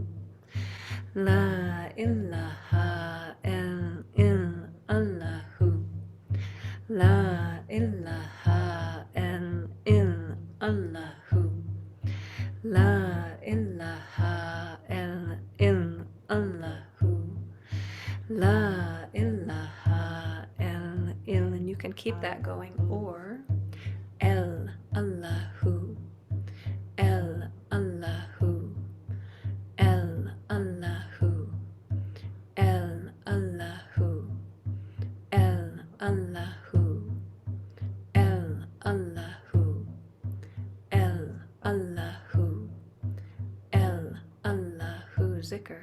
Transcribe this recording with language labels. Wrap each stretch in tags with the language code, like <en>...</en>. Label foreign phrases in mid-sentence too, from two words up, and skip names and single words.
<ar>لا إله الله. لا إله الله. لا إله الله. لا إله</ar> <en>and you can keep that going, or</en> <ar>إل الله، إل الله، إل الله، إل الله، إل الله، إل الله، إل الله، إل الله. ذكر.</ar>